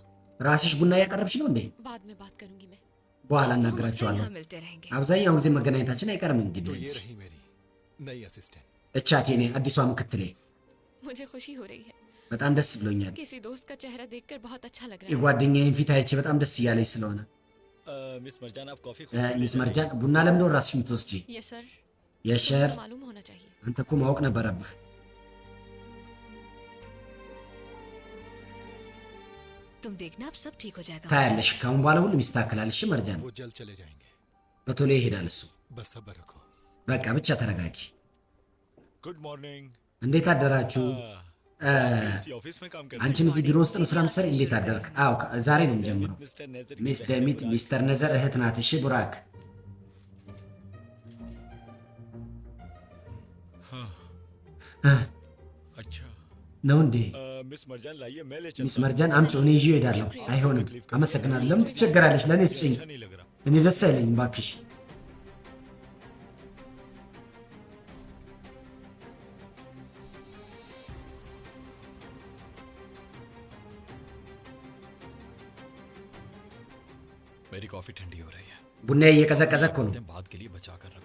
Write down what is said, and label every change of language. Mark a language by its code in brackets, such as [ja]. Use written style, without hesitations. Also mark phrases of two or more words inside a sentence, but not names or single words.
[am] ራስሽ ቡና እያቀረብሽ ነው እንዴ? [hi] बाद में बात करूंगी मैं। [am] በኋላ [hi] हम अक्सर [am] እናገራችኋለሁ። [hi] यहाँ मिलते रहेंगे। [am] አብዛኛውን ጊዜ መገናኘታችን አይቀርም። [hi] तो [am] እንግዲህ [hi] ये रही मेरी नई असिस्टेंट। [am] እቻት የኔ አዲሷ ምክትሌ [hi] मुझे खुशी हो रही है। [am] በጣም ደስ ብሎኛል። [hi] किसी दोस्त का चेहरा देखकर बहुत अच्छा लग रहा है। [am] የጓደኛዬን ፊት አይቼ በጣም ደስ እያለኝ ስለሆነ [hi] मिस मरजान आप कॉफी [am] ሚስ መርጃን ቡና ለምንድን ነው ራስሽ የምትወስጂ? [hi] ये सर [am] የሸር [hi] तुम्हें मालूम होना चाहिए। [am] አንተ እኮ ማወቅ ነበረብህ። [hi] तुम देखना अब सब ठीक हो जाएगा। [am] ታያለሽ፣ ካሁን በኋላ ሁሉም ይስተካከላል። እሺ መርጃን፣ [hi] वो जल्द चले जाएंगे, [am] በቶሎ ይሄዳል እሱ። [hi] बस सब्र रखो। [am] በቃ ብቻ ተረጋጊ። [en] Good morning. [am] እንዴት አደራችሁ? [hi] इसी ऑफिस में काम करते [am] አንቺም እዚህ ቢሮ ውስጥ ነው ስራ የምትሰሪ? እንዴት አደርክ? አዎ ዛሬ ነው የምጀምረው። [hi] मिस्टर नेजर [am] ሚስ ደሚት ሚስተር ነዘር እህት ናት። እሺ ቡራክ [hi] अच्छा [am] ነው እንዴ? [hi] मिस मरजान लाइए मैं ले [am] ሚስ [hi] चलता [am] መርጃን አምጪው፣ እኔ ይዤው እሄዳለሁ። አይሆንም፣ አመሰግናለሁ። ለምን ትቸገራለሽ? ለእኔ ስጭኝ። [hi] अच्छा नहीं लग रहा। [am] እኔ ደስ አይለኝም እባክሽ። [hi] मेरी कॉफी ठंडी हो रही है। [am] ቡና እየቀዘቀዘ እኮ ነው። [hi] बात के लिए बचा कर रखो।